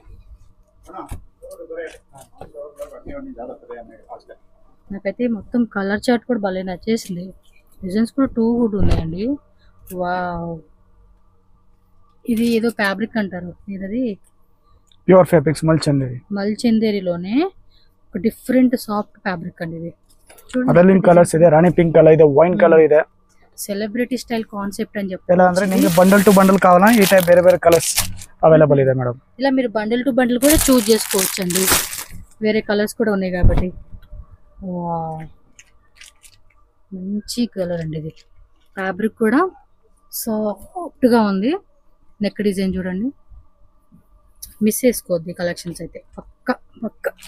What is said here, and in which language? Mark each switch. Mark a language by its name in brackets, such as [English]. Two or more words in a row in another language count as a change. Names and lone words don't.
[Telugu] నాకైతే మొత్తం కలర్ చార్ట్ కూడా భలే నచ్చేసింది. డిజైన్స్ కూడా 2 గుడ్ ఉన్నాయండి. వావ్. ఇది ఏదో ఫ్యాబ్రిక్ అంటారు. ఇది [English] pure fabrics [Telugu] మల్చందేరి. మల్చందేరిలోనే ఒక [English] different soft fabric [Telugu] అండి ఇది. [Kannada] ಅದರಲ್ಲಿ ಕಲರ್ಸ್ ಇದೆ, ರಾಣಿ [English] pink color [Kannada] ಇದೆ, [English] wine color [Kannada] ಇದೆ. [English] celebrity style concept [Telugu] అని చెప్పి [Kannada] ఎలా ಅಂದ್ರೆ ನಿಮಗೆ [English] bundle to bundle [Kannada] కావాలా ఈ టైప్ ಬೇರೆ ಬೇರೆ [English] colors available [Kannada] ಇದೆ మేడం. [Telugu] ఇలా మీరు [English] bundle to bundle [Telugu] కూడా చూస్ చేసుకోవచ్చు అండి, వేరే కలర్స్ కూడా ఉన్నాయి కాబట్టి. వావ్, మంచి కలర్ అండి ఇది. ఫ్యాబ్రిక్ కూడా సాఫ్ట్ గా ఉంది. [English] neck design [Telugu] చూడండి, మిస్ చేసుకోవద్దు కలెక్షన్స్ అయితే పక్క పక్క.